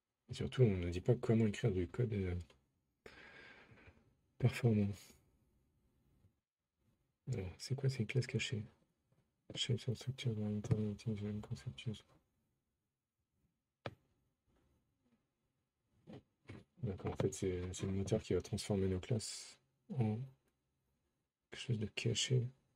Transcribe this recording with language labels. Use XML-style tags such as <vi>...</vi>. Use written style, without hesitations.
<fr>Et surtout, on ne dit pas comment écrire du code performant. Alors, c'est quoi ces classes cachées?</fr> <en>Shapes and structures are internal, conceptual.</en> <fr>D'accord, en fait, c'est le moteur qui va transformer nos classes en quelque chose de caché.</fr>